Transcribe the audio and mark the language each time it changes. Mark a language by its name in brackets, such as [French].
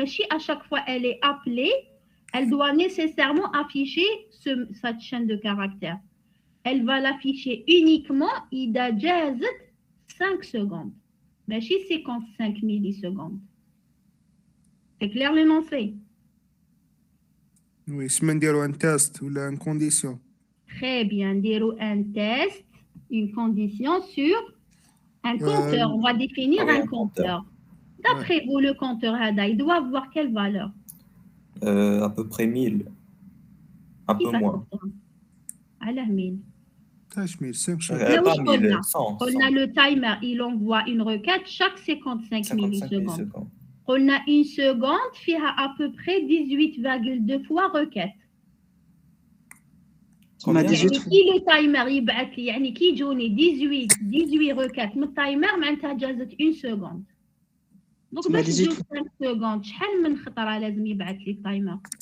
[French] À chaque fois elle est appelée, elle doit nécessairement afficher cette chaîne de caractères. Elle va l'afficher uniquement [Arabic] إذا جازت [French] 5 secondes. [Arabic] ماشي 55 millisecondes. [French] C'est clair l'énoncé? [Arabic] Oui, سما نديرو ان تيست ولا ان كونديسيون. [French] Très bien, [Arabic] نديرو [French] un test, une condition sur un compteur. On va définir un compteur. D'après vous, le compteur هذا, il doit avoir quelle valeur? À peu près 1000. Un peu moins. [Arabic] على 1000. تاش 1500. [French] Pas 1000, 100. On a le timer, il envoie une requête chaque 55 millisecondes. On a une seconde qui a à peu près 18,2 fois requête. [Arabic] ما 18 يعني [French] fois. [Arabic] كي لو تايمر يبعث لي يعني كي يجوني 18 ركات من التايمر معناتها جازت 1 سكوند دونك تسمى باش 18 تجوز 5 سكوند شحال من خطره لازم يبعث لي التايمر